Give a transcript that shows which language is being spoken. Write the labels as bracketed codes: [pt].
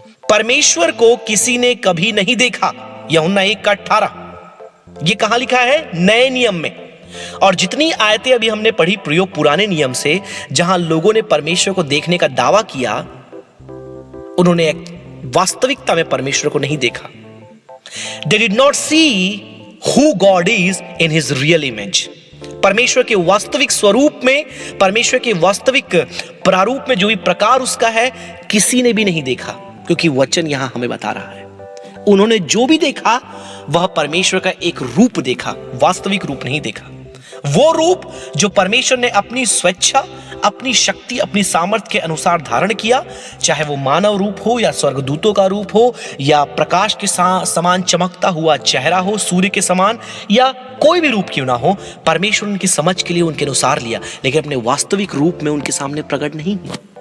[hi] परमेश्वर को किसी ने कभी नहीं देखा। यूहन्ना 1:18। ये कहां लिखा है? नए नियम में। और जितनी आयतें अभी हमने पढ़ी प्रयोग पुराने नियम से, जहां लोगों ने परमेश्वर को देखने का दावा किया, उन्होंने वास्तविकता में परमेश्वर को नहीं देखा। [en] They did not see who God is in his real image। [hi] परमेश्वर के वास्तविक स्वरूप में, परमेश्वर के वास्तविक प्रारूप में जो भी प्रकार उसका है, किसी ने भी नहीं देखा, क्योंकि वचन यहां हमें बता रहा है उन्होंने जो भी देखा वह परमेश्वर का एक रूप देखा, वास्तविक रूप नहीं देखा। वो रूप जो परमेश्वर ने अपनी स्वेच्छा, अपनी शक्ति, अपनी सामर्थ्य के अनुसार धारण किया, चाहे वो मानव रूप हो या स्वर्गदूतों का रूप हो या प्रकाश के समान चमकता हुआ चेहरा हो, सूर्य के समान, या कोई भी रूप क्यों ना हो, परमेश्वर उनकी समझ के लिए उनके अनुसार लिया, लेकिन अपने वास्तविक रूप में उनके सामने प्रकट नहीं हुआ।